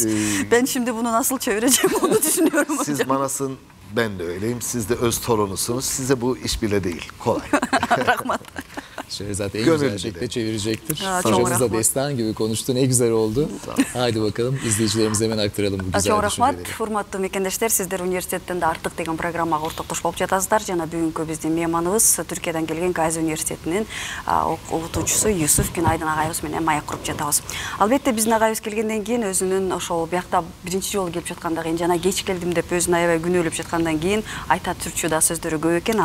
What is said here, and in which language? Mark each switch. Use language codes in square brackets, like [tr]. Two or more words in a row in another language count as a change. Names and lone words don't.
[tr] Ben şimdi bunu nasıl çevireceğim onu düşünüyorum hocam. Siz Manas'ın, ben de öyleyim. Siz de öz torunusunuz. Size bu iş bile değil. Kolay. Rahmat. Şehrazat en güzel şekilde çevirecektir. Hocamız da destan gibi konuştu. Ne güzel oldu. Haydi bakalım izleyicilerimize hemen aktaralım bu güzel düşünceleri. düşünceleri. [ky] Чоң рахмат. Урматтуу мекендештер, sizler университеттен артык деген программага ортоктош болуп жатасыздар. Жана бүгүнкү биздин мейманыбыз Түркиядан келген Gazi университетинин окутуучусу Юсуф Күнайдын агайыбыз менен маек куруп жатабыз. Албетте биздин агайыбыз келгенден кийин өзүнүн ошол биякта биринчи жолу келип жатканда кийин жана кеч келдим деп өзүн аябай күнөөлөп жаткандан кийин айта түрчү сөздөрү көп экен.